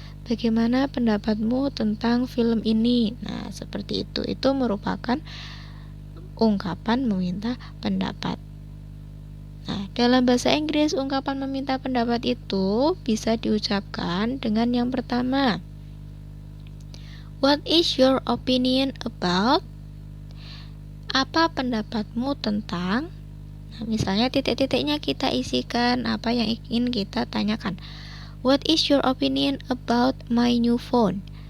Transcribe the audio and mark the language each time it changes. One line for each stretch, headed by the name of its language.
Indonesian: Bagaimana pendapatmu tentang film ini? Nah, seperti itu. Itu merupakan ungkapan meminta pendapat. Nah, dalam bahasa Inggris, ungkapan meminta pendapat itu bisa diucapkan dengan yang pertama.
English: What is your opinion about?
Indonesian: Apa pendapatmu tentang? Nah, misalnya titik-titiknya kita isikan apa yang ingin kita tanyakan.
English: What is your opinion about my new phone?